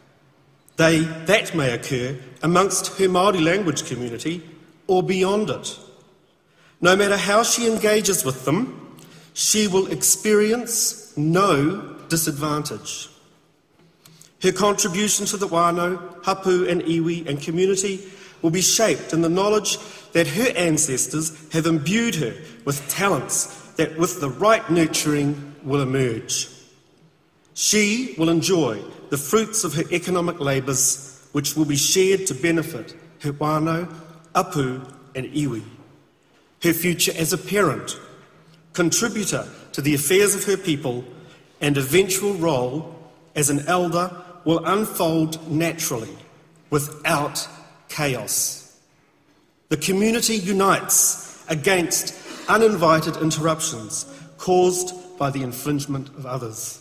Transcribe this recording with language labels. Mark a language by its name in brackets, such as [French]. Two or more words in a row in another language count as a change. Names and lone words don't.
[English] That may occur amongst her Māori language community or beyond it. No matter how she engages with them, she will experience no disadvantage. Her contribution to the wānau, hapu and iwi and community will be shaped in the knowledge that her ancestors have imbued her with talents that with the right nurturing will emerge. She will enjoy the fruits of her economic labours, which will be shared to benefit her wānau, apu and iwi. Her future as a parent, contributor to the affairs of her people, and eventual role as an elder will unfold naturally, without chaos. The community unites against uninvited interruptions caused by the infringement of others.